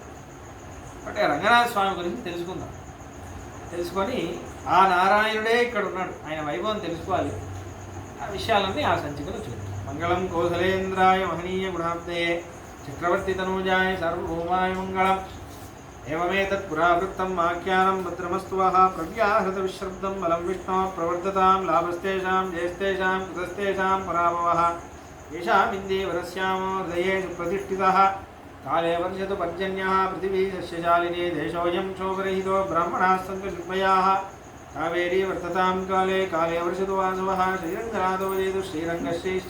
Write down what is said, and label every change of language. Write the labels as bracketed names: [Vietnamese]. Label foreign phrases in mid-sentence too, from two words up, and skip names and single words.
[Telugu] అంటే రంగనాథ స్వామి గురించి తెలుసుకొని ఆ నారాయణుడే ఇక్కడ ఉన్నాడు, ఆయన వైభవం తెలుసుకోవాలి. ఆ విషయాలన్నీ ఆ సంచికలో చూద్దాం. [Sanskrit] మంగళం కౌసలేంద్రాయ మహనీయ గుణాబ్దే చక్రవర్తి తనూజాయ సార్వభౌమాయ మంగళం. एवमेतत् पुरावृत्तम् आख्यानं भद्रमस्तु वः प्रव्याहृतविश्रब्दं बलं विष्णोः प्रवर्ततां लाभस्तेषां जयस्तेषां कृतस्तेषां पराभवः येषामिन्दीवरस्यामो हृदयेषु प्रतिष्ठितः काले वर्षतु पर्जन्यः पृथिवी सस्यशालिनी देशोऽयं क्षोभरहितो ब्राह्मणाः सन्तु निर्भयाः कावेरी वर्ततां काले काले वर्षतु वासवः श्रीरङ्गनाथो जयतु श्रीरङ्गश्रीश्च